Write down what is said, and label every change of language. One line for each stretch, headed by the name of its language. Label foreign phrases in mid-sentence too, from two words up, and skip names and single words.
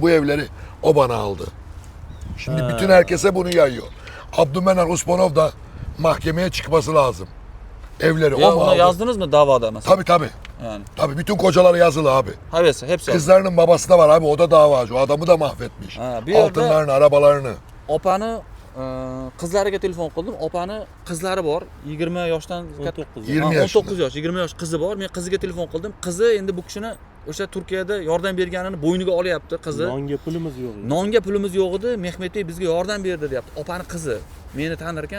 Turkish: Bütün bu evleri o bana aldı. Şimdi bütün herkese bunu yayıyor. Abdülmenan Usmanov da mahkemeye çıkması lazım. Evleri Ya o mu onu aldı? yazdınız mı davada mesela? Tabii. Yani. Tabii bütün kocaları yazılı abi. Hepsi yazdı. Kızlarının babası da var abi, o da davacı. O adamı da mahvetmiş. Ha, bir yerde- Altınlarını, arabalarını.
Uzbek: Opani qizlariga telefon qildim. Opani qizlari bor, 20 yoshdan 19. 20 Ha,
Turkish: yaşında.
Uzbek: 19 yosh, 20 yosh qizi bor. Men qiziga telefon qildim. Qizi endi bu kishini o'sha Turkiyada yordam berganini bo'yniga olyapti qizi. Nonga pulimiz yo'q edi. Nonga pulimiz yo'q edi, Mehmetbek bizga yordam berdi deyapti. Opani qizi meni tanir ekan.